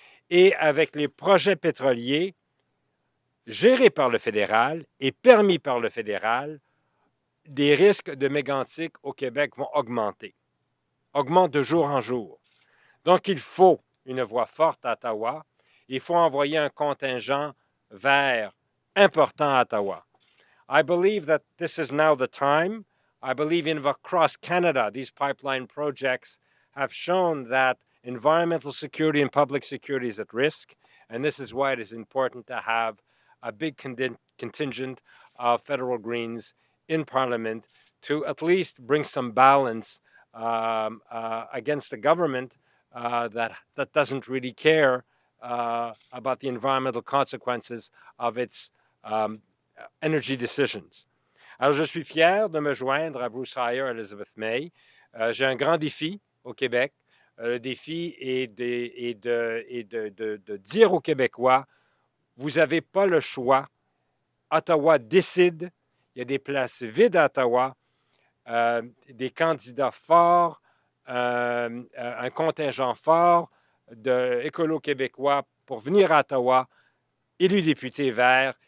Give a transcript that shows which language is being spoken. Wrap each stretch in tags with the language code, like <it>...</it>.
<fr>Et avec les projets pétroliers gérés par le fédéral et permis par le fédéral, des risques de mégantic au Québec vont augmenter, augmentent de jour en jour. Donc, il faut une voix forte à Ottawa. Il faut envoyer un contingent vert important à Ottawa.</fr> <en>I believe that this is now the time. I believe in across Canada, these pipeline projects have shown that environmental security and public security is at risk. And this is why it is important to have a big contingent of federal Greens in Parliament to at least bring some balance against the government that doesn't really care about the environmental consequences of its energy decisions.</en> <fr>Alors, je suis fier de me joindre à Bruce Heyer et Elizabeth May. J'ai un grand défi au Québec. Le défi est de dire aux Québécois, vous n'avez pas le choix. Ottawa décide. Il y a des places vides à Ottawa, des candidats forts, un contingent fort d'écolos québécois pour venir à Ottawa, élus députés verts.</fr>